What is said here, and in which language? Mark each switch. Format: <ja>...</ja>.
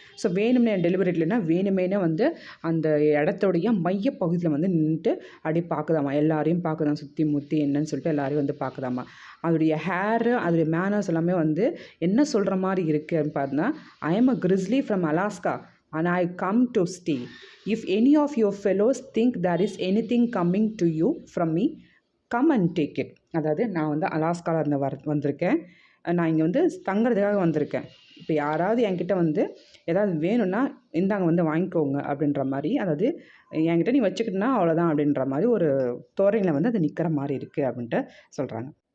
<ta>So வேணும்னே டெலிவரிட்லனா வேணுமேனே வந்து அந்த இடத்தோடைய மையப்பகுதியில் வந்து நின்றுட்டு அப்படி பார்க்குதாமா, எல்லாரையும் பார்க்குதான் சுற்றி முற்றி என்னன்னு சொல்லிட்டு எல்லாரையும் வந்து பார்க்குதாமா. அதோடைய ஹேரு, அதோடைய மேனர்ஸ் எல்லாமே வந்து என்ன சொல்கிற மாதிரி இருக்குன்னு பார்த்தீங்கன்னா,</ta> <en>I am a grizzly from Alaska and I come to stay. If any of your fellows think there is anything coming to you from me, come and take it.</en> <ta>அதாவது நான் வந்து அலாஸ்காவில் இருந்து வந்திருக்கேன். நான் இங்கே வந்து தங்குறதுக்காக வந்திருக்கேன். இப்போ யாராவது என்கிட்ட வந்து ஏதாவது வேணும்னா இந்தாங்க வந்து வாங்கிக்கோங்க அப்படின்ற மாதிரி, அதாவது என்கிட்ட நீ வச்சுக்கிட்டனா அவ்வளோதான் அப்படின்ற மாதிரி ஒரு தோரணையில் வந்து அது நிற்கிற மாதிரி இருக்குது அப்படின்ட்டு சொல்கிறாங்க.</ta>